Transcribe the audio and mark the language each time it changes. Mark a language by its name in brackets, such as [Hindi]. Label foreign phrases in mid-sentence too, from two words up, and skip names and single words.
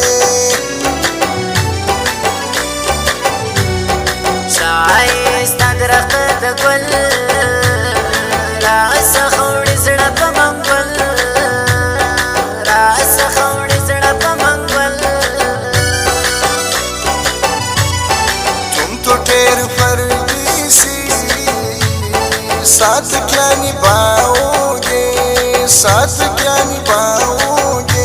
[Pashto] شایسته درخته د ګل راڅخه وړي زړه په منګول راڅخه وړي زړه په منګول [Hindi] तुम तो ढेर परदेसी साथ क्या निभाओगे साथ क्या निभाओगे